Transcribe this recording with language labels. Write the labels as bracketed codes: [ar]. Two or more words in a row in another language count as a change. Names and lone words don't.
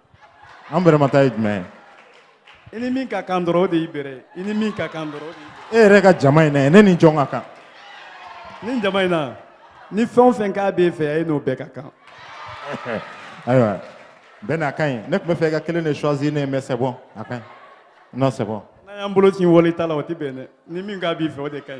[bm] an bɛrɛmata ye jumɛn ye i ni min ka kan dɔrɔn o de y'i bɛrɛ ye i ni min ka kan dɔrɔn o de y'i e yɛrɛ ka jama in na ne ni jɔn ka kan ni jama in na ni fɛn o fɛn k'a b'e fɛ a ye n'o bɛɛ ka kan ayiwa bɛn n'a ka ɲi ne tun bɛ fɛ i ka kelen de choisir ne [fr] mais c'est bon [bm] a ka ɲi [fr] non c'est bon [bm] n'an y'an bolo ci wali ta la o tɛ bɛn dɛ ni min k'a b'i fɛ o de ka ɲi